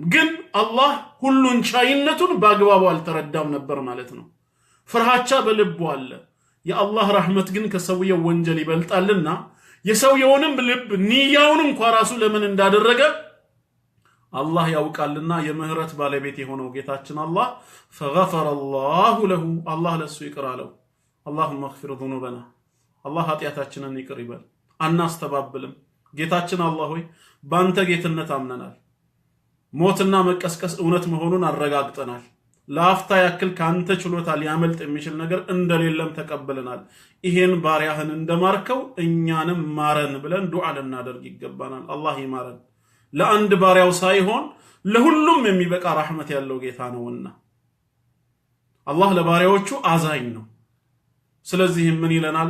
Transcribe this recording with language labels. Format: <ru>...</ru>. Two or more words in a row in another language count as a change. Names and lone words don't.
<am>ግን አላህ ሁሉን ቻይነቱን በአግባቡ አልተረዳም ነበር ማለት ነው። ፍርሃቻ በልቡ አለ። የአላህ ረህመት ግን ከሰውየው ወንጀል ይበልጣልና የሰውየውንም ልብ ንያውን እንኳን ራሱ ለምን እንዳደረገ አላህ ያውቃልና የምህረት ባለቤት የሆነው ጌታችን አላህ</am> <ar>فغفر الله له</ar> <am>አላህ ለሱ ይቅር አለው። اللهم</am> <ar>اغفر ذنوبنا</ar> <am>አላህ ኃጢያታችንን ይቅር ይበል። አናስተባብልም። ጌታችን አላህ ሆይ ባንተ ጌትነት አምነናል። ሞትና መቀስቀስ እውነት መሆኑን አረጋግጠናል። ለአፍታ ያክል ካንተ ችሎታ ሊያመልጥ የሚችል ነገር እንደሌለም ተቀበለናል። ይሄን ባሪያህን እንደማርከው እኛንም ማረን ብለን ዱዓ ልናደርግ ይገባናል። አላህ ይማረን። ለአንድ ባሪያው ሳይሆን ለሁሉም የሚበቃ ረህመት ያለው ጌታ ነውና አላህ ለባሪያዎቹ አዛኝ ነው። ስለዚህ ምን ይለናል?</am>